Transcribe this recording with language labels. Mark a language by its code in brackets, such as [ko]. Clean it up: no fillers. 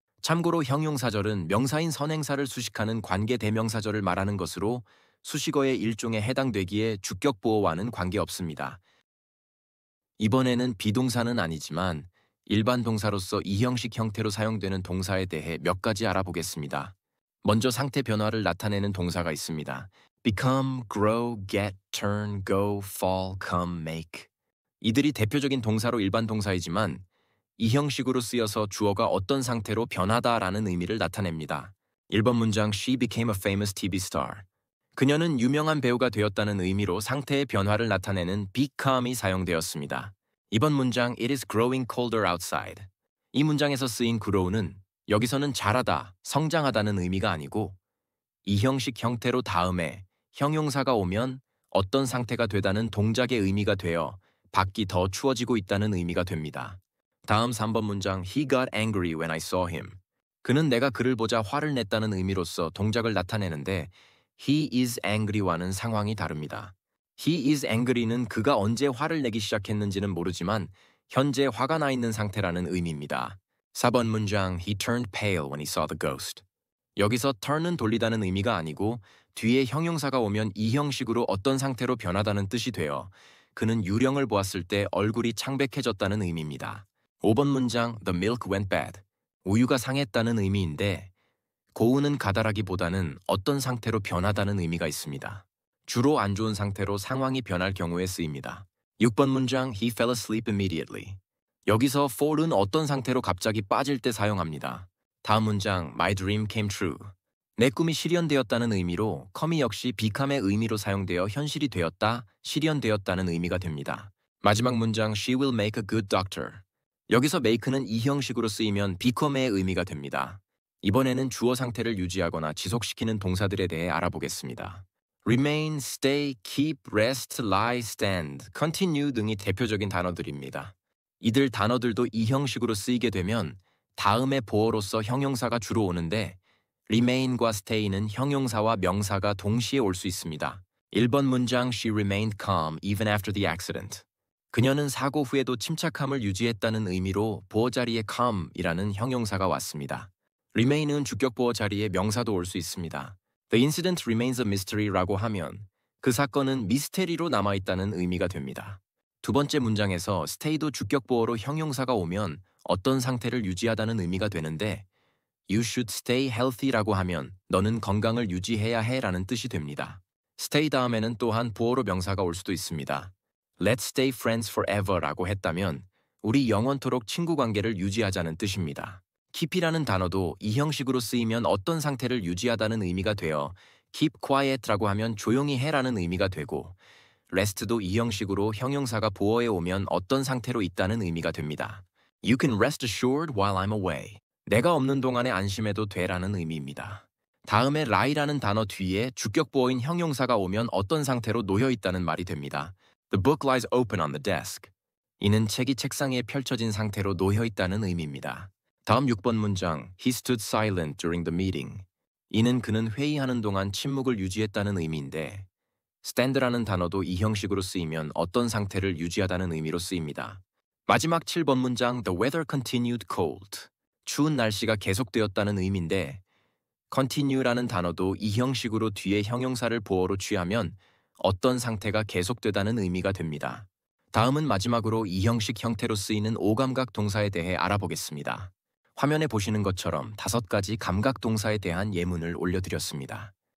[ko] 참고로 형용사절은 명사인 선행사를 수식하는 관계 대명사절을 말하는 것으로 수식어의 일종에 해당되기에 주격보어와는 관계없습니다. 이번에는 비동사는 아니지만 일반 동사로서 2형식 형태로 사용되는 동사에 대해 몇 가지 알아보겠습니다. 먼저 상태 변화를 나타내는 동사가 있습니다. [en] become, grow, get, turn, go, fall, come, make. [ko] 이들이 대표적인 동사로 일반 동사이지만 이 형식으로 쓰여서 주어가 어떤 상태로 변하다라는 의미를 나타냅니다. 1번 문장 [en] She became a famous TV star. [ko] 그녀는 유명한 배우가 되었다는 의미로 상태의 변화를 나타내는 become이 사용되었습니다. 2번 문장 [en] It is growing colder outside. [ko] 이 문장에서 쓰인 grow는 여기서는 자라다, 성장하다는 의미가 아니고 이 형식 형태로 다음에 형용사가 오면 어떤 상태가 되다는 동작의 의미가 되어 밖이 더 추워지고 있다는 의미가 됩니다. 다음 3번 문장 [en] He got angry when I saw him. [ko] 그는 내가 그를 보자 화를 냈다는 의미로서 동작을 나타내는데 [en] He is angry [ko] 와는 상황이 다릅니다. [en] He is angry [ko] 는 그가 언제 화를 내기 시작했는지는 모르지만 현재 화가 나 있는 상태라는 의미입니다. 4번 문장 [en] He turned pale when he saw the ghost. [ko] 여기서 turn은 돌리다는 의미가 아니고 뒤에 형용사가 오면 이 형식으로 어떤 상태로 변하다는 뜻이 되어 그는 유령을 보았을 때 얼굴이 창백해졌다는 의미입니다. 5번 문장 [en] The milk went bad. [ko] 우유가 상했다는 의미인데 고우는 가다라기보다는 어떤 상태로 변하다는 의미가 있습니다. 주로 안 좋은 상태로 상황이 변할 경우에 쓰입니다. 6번 문장 [en] He fell asleep immediately. [ko] 여기서 fall은 어떤 상태로 갑자기 빠질 때 사용합니다. 다음 문장 [en] My dream came true. [ko] 내 꿈이 실현되었다는 의미로 come이 역시 become의 의미로 사용되어 현실이 되었다, 실현되었다는 의미가 됩니다. 마지막 문장 [en] She will make a good doctor. [ko] 여기서 make는 이 형식으로 쓰이면 become의 의미가 됩니다. 이번에는 주어 상태를 유지하거나 지속시키는 동사들에 대해 알아보겠습니다. remain, stay, keep, rest, lie, stand, continue 등이 대표적인 단어들입니다. 이들 단어들도 이 형식으로 쓰이게 되면 다음의 보어로서 형용사가 주로 오는데 remain과 stay는 형용사와 명사가 동시에 올 수 있습니다. 1번 문장 [en] She remained calm even after the accident. [ko] 그녀는 사고 후에도 침착함을 유지했다는 의미로 보어 자리에 calm이라는 형용사가 왔습니다. remain은 주격 보어 자리에 명사도 올 수 있습니다. [en] The incident remains a mystery [ko] 라고 하면 그 사건은 미스테리로 남아있다는 의미가 됩니다. 두 번째 문장에서 stay도 주격 보어로 형용사가 오면 어떤 상태를 유지하다는 의미가 되는데 [en] You should stay healthy [ko] 라고 하면 너는 건강을 유지해야 해라는 뜻이 됩니다. stay 다음에는 또한 보어로 명사가 올 수도 있습니다. [en] Let's stay friends forever [ko] 라고 했다면 우리 영원토록 친구 관계를 유지하자는 뜻입니다. keep이라는 단어도 이 형식으로 쓰이면 어떤 상태를 유지하다는 의미가 되어 [en] keep quiet [ko] 라고 하면 조용히 해라는 의미가 되고 rest도 이 형식으로 형용사가 보어에 오면 어떤 상태로 있다는 의미가 됩니다. [en] You can rest assured while I'm away. [ko] 내가 없는 동안에 안심해도 돼라는 의미입니다. 다음에 lie라는 단어 뒤에 주격 보어인 형용사가 오면 어떤 상태로 놓여 있다는 말이 됩니다. [en] The book lies open on the desk. [ko] 이는 책이 책상 위에 펼쳐진 상태로 놓여 있다는 의미입니다. 다음 6번 문장 [en] He stood silent during the meeting. [ko] 이는 그는 회의하는 동안 침묵을 유지했다는 의미인데 stand라는 단어도 이 형식으로 쓰이면 어떤 상태를 유지하다는 의미로 쓰입니다. 마지막 7번 문장 [en] The weather continued cold. [ko] 추운 날씨가 계속되었다는 의미인데 continue라는 단어도 이 형식으로 뒤에 형용사를 보어로 취하면 어떤 상태가 계속되다는 의미가 됩니다. 다음은 마지막으로 이 형식 형태로 쓰이는 오감각 동사에 대해 알아보겠습니다. 화면에 보시는 것처럼 5가지 감각 동사에 대한 예문을 올려드렸습니다.